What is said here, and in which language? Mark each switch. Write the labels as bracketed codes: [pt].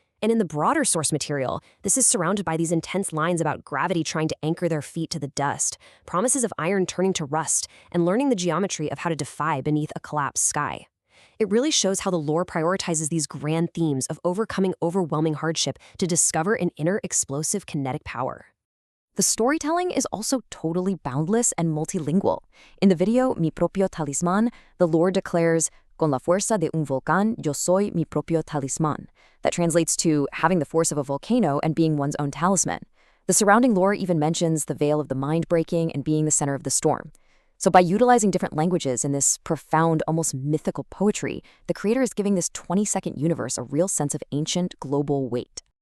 [en] And in the broader source material, this is surrounded by these intense lines about gravity trying to anchor their feet to the dust, promises of iron turning to rust, and learning the geometry of how to defy beneath a collapsed sky. It really shows how the lore prioritizes these grand themes of overcoming overwhelming hardship to discover an inner explosive kinetic power. The storytelling is also totally boundless and multilingual. In the video [es] Mi Propio Talismán, [en] the lore declares, [es] Con la fuerza de un volcán, yo soy mi propio talismán. [en] That translates to having the force of a volcano and being one's own talisman. The surrounding lore even mentions the veil of the mind breaking and being the center of the storm. So by utilizing different languages in this profound, almost mythical poetry, the creator is giving this 20-second universe a real sense of ancient, global weight.